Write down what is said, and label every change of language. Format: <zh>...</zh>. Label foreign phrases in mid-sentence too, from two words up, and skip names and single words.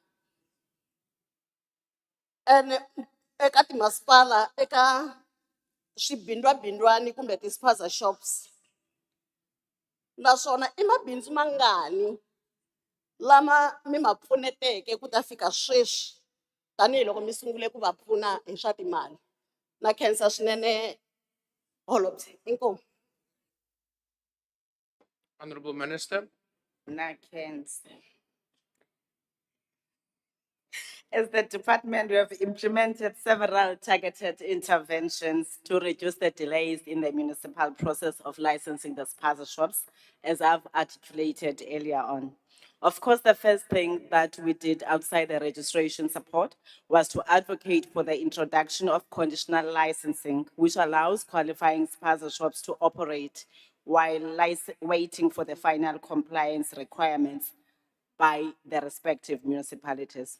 <ts>Ene eka timasipala, eka swibindwabindwani kumbe ti-spaza shops, naswona i mabindzu mangani lama mi ma pfuneteke ku ta fika sweswi tanihiloko mi sungule ku va pfuna hi swa timali? Na khensa swinene holobye, inkomu.</ts> <en>Honorable Minister.</en> <ts>Na khensa.</ts> <en>As the department, we have implemented several targeted interventions to reduce the delays in the municipal process of licensing the spaza shops, as I've articulated earlier on. Of course, the first thing that we did outside the registration support was to advocate for the introduction of conditional licensing, which allows qualifying spaza shops to operate while waiting for the final compliance requirements by the respective municipalities.</en>